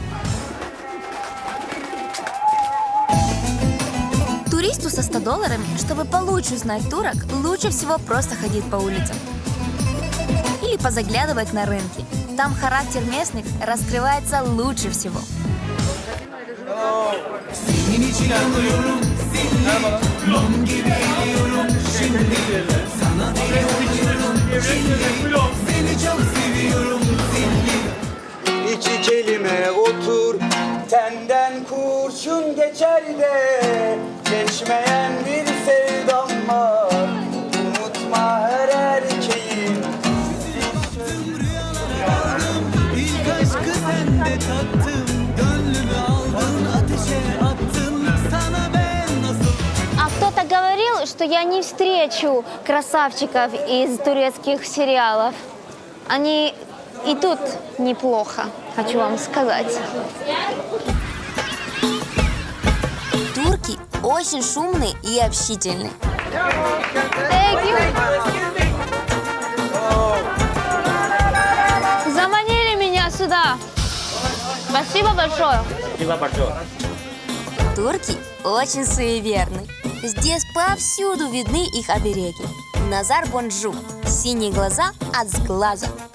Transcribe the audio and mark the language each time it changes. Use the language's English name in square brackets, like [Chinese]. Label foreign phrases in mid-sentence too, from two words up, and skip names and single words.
[Russian] Туристу со $100, чтобы получше узнать турок, лучше всего просто ходить по улицам. Или позаглядывать на рынки. Там характер местных раскрывается лучше всего. [Turkish] İki kelime otur, tenden kurşun geçer de geçmeyen bir sevdam var. Unutma her erkeğin. İlk aşkı sende tattım, gönlümü aldın, ateşe attın. Sana ben nasıl... [Russian] А кто-то говорил, что я не встречу красавчиков из турецких сериалов. Они и тут неплохо, хочу вам сказать. Турки очень шумные и общительные. [English] Thank you. [Russian] Заманили меня сюда. Спасибо большое. Турки очень суеверны. Здесь повсюду видны их обереги. Назар Бонджу. Синие глаза от сглаза.